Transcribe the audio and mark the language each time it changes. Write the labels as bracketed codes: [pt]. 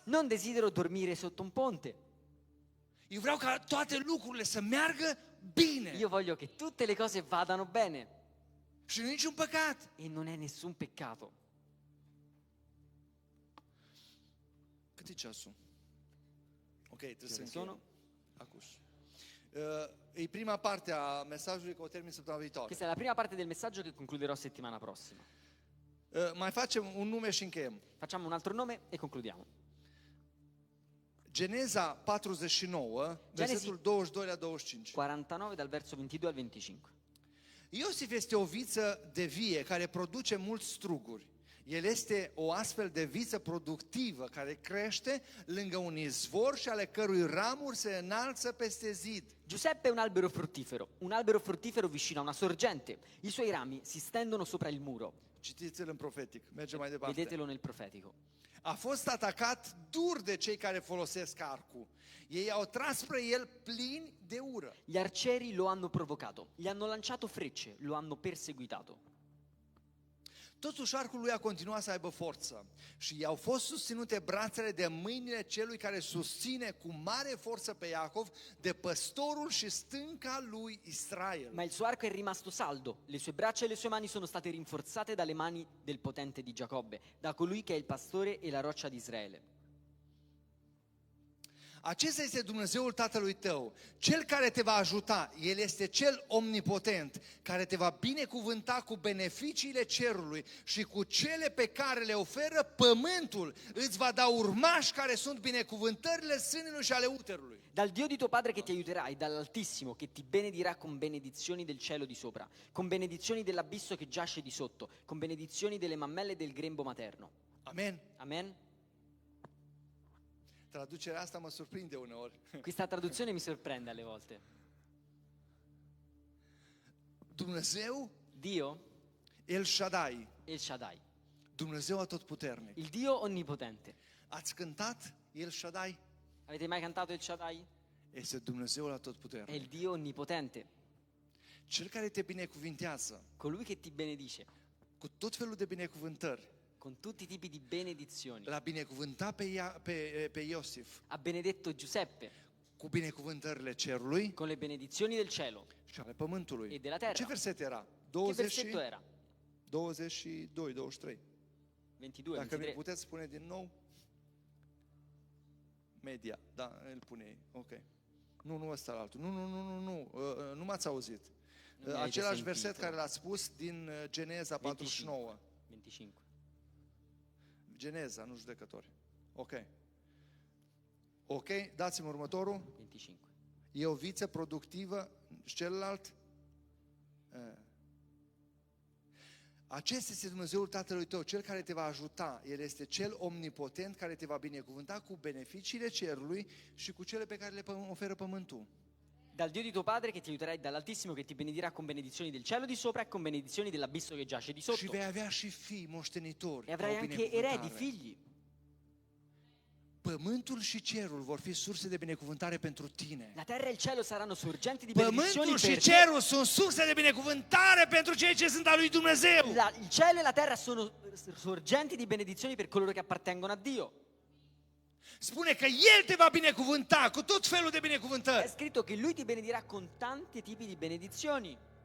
[it] Non desidero dormire sotto un ponte. [ro] Eu vreau ca toate lucrurile să meargă bine [it] Io voglio che tutte le cose vadano bene. [ro] și nu e niciun păcat. [it] E non è nessun peccato. [ro] Cât e ceasul? Ok, trebuie să [it] Ore [ro] încheiem. [it] sono? [ro] Acuș. E prima parte a mesajului, că o termin săptămâna viitoare. [it] Questa è la prima parte del messaggio che concluderò settimana prossima. [ro] Mai facem un nume și încheiem. [it] Facciamo un altro nome e concludiamo. [ro] Geneza 49, versetul 22 la 25. [it] 49 dal verso 22 al 25. [ro] Iosif este o viță de vie care produce mulți struguri. El este o astfel de viță productivă care crește lângă un izvor și ale cărui ramuri se înalță peste zid. [it] Giuseppe è un albero fruttifero vicino a una sorgente. I suoi rami si stendono sopra il muro. [ro] Citiți-l în profetic. Mergem mai departe. [it] Vedetelo nel profetico. [ro] A fost atacat dur de cei care folosesc arcul. Ei au tras spre el plini de ură. [it] Gli arcieri lo hanno provocato, gli hanno lanciato frecce, lo hanno perseguitato. [ro] Totuși arcul lui a continuat să aibă forță și i-au fost susținute brațele de mâinile celui care susține cu mare forță pe Iacov, de păstorul și stânca lui Israel. [it] Ma il suo arco è rimasto saldo, le sue braccia e le sue mani sono state rinforzate dalle mani del potente di Giacobbe, da colui che è il pastore e la roccia di Israele. [ro] Acesta este Dumnezeul tatălui tău, cel care te va ajuta. El este cel omnipotent, care te va binecuvânta cu beneficiile cerului și cu cele pe care le oferă pământul. Îți va da urmași care sunt binecuvântările sânului și ale uterului. [it] Dal Dio di tuo padre che ti aiuterà e dall'Altissimo che ti benedirà con benedizioni del cielo di sopra, con benedizioni dell'abisso che giace di sotto, con benedizioni delle mammelle del grembo materno. Amen. Amen? [ro] Traducerea asta mă surprinde uneori. [it] Questa traduzione mi sorprende alle volte. [ro] Dumnezeu, [it] Dio, [ro] El Shaddai, [it] El Shaddai, [ro] Dumnezeu atotputernic. [it] il Dio onnipotente. [ro] Ați cântat El Shaddai? [it] Avete mai cantato El Shaddai? [ro] Este Dumnezeul [it] È [ro] atotputernic. [it] il Dio onnipotente, [ro] Cel care te binecuvintează [it] colui che ti benedice [ro] cu tot felul de binecuvântări. [it] con tutti i tipi di benedizioni. [ro] L-a binecuvântat pe Iosif [it] Ha benedetto Giuseppe [ro] cu binecuvântările cerului [it] con le benedizioni del cielo. [ro] și ale pământului. [it] E de la terra. [ro] Ce verset era? [it] Che 20 versetto era? 22, 23. 22, [ro] Dacă mi 23. puteți spune din nou. Media, da, îl pune ei. Ok. Nu ăsta la altul. Nu m-ați auzit. Nu mi-ai Același [it] sentito. [ro] verset care l-ați spus din Geneza 49. 25. Geneza, nu judecători. Ok. Ok, dați-mi următorul. 25. E o viță productivă și celălalt? Acesta este Dumnezeul Tatălui tău, Cel care te va ajuta. El este Cel omnipotent care te va binecuvânta cu beneficiile cerului și cu cele pe care le oferă pământul. [it] Dal Dio di tuo padre che ti aiuterà e dall'Altissimo che ti benedirà con benedizioni del cielo di sopra e con benedizioni dell'abisso che giace di [ro] Și [it] sotto. [ro] vei avea și fii moștenitori. [it] E avrai anche eredi, figli. [ro] Pământul și cerul vor fi surse de binecuvântare pentru tine. [it] La terra e il cielo saranno sorgenti di benedizioni [ro] Pământul și [it] per te. [ro] cerul sunt surse de binecuvântare pentru cei ce sunt al lui Dumnezeu. [it] Il cielo e la terra sono sorgenti di benedizioni per coloro che appartengono a Dio. [ro] Spune că El te va binecuvânta cu tot felul de [it] È [ro] binecuvântări. [it] scritto che Lui ti benedirà con tanti tipi di benedizioni.